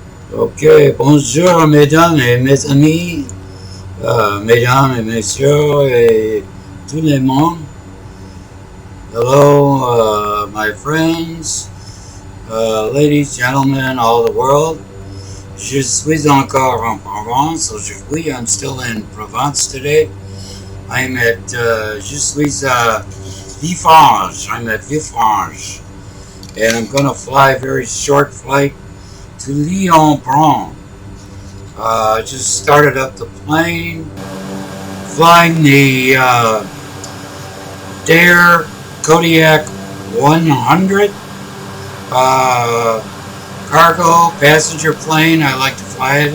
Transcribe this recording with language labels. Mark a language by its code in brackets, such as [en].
[fr] Ok, bonjour mesdames et mes amis, mesdames et messieurs et tout le monde. [en] Hello, my friends, ladies, gentlemen, all the world. [fr] Je suis encore en Provence. Aujourd'hui, [en] I'm still in Provence today. I'm at, [fr] je suis à Villefranche. [en] I'm at Villefranche. And I'm going to fly a very short flight to Lyon-Bron. I just started up the plane, flying the Dare Kodiak 100 cargo passenger plane. I like to fly it.